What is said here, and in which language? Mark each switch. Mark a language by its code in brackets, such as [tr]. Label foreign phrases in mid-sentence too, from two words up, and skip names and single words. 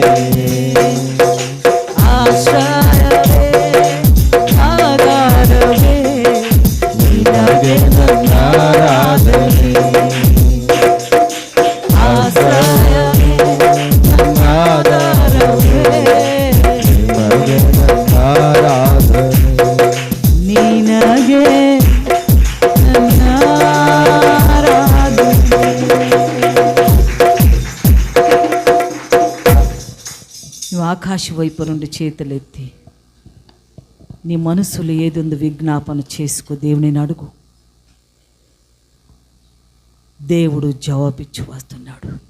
[kn] ಆಶ್ರಯವೇ ಆಧಾರವೇ ನಿನಗೆ ನನ್ನ ಆರಾಧನೆ, ಆಶ್ರಯವೇ ನನ್ನ ಆಧಾರವೇ ನಿನಗೆ ನನ್ನ ಆರಾಧನೆ, ನಿನಗೆ ನನ್ನ ಆರಾಧನೆ. [te] నువ్వు ఆకాశ వైపు నుండి చేతులెత్తి నీ మనసులో ఏదొందు విజ్ఞాపన చేసుకో, దేవుని అడుగు. దేవుడు జవాబిచ్చి వస్తున్నాడు.